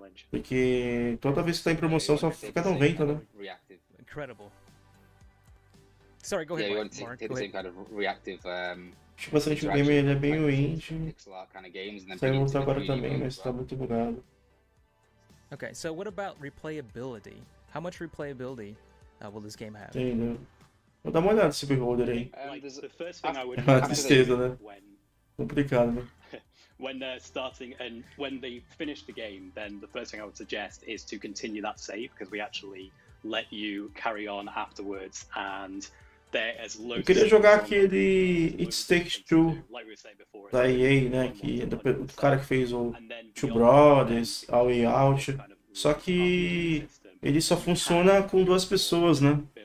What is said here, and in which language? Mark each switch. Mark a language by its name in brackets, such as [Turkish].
[Portuguese] Porque toda vez que tá em promoção só fica 90, né? [English] Incredible. Sorry, go ahead, Mark. Go ahead. [Portuguese] Acho bastante o game, ele é bem indie. Saiu outro agora também, mas tá muito bugado. [English] Okay, so what about replayability? How much replayability will this game have? [Portuguese] Entendeu? Vou dar uma olhada nesse Beholder aí. [English] The first thing I would [Portuguese] É uma tristeza, né? Complicado, né? [English] When they're starting and when they finish the game, then the first thing I would suggest is to continue that save because we actually let you carry on afterwards and there is loads. [Portuguese] Eu queria jogar aquele It Takes Two da EA, né? Que é do cara que fez o Two Brothers, A Way Out. Só que ele só funciona com duas pessoas, né?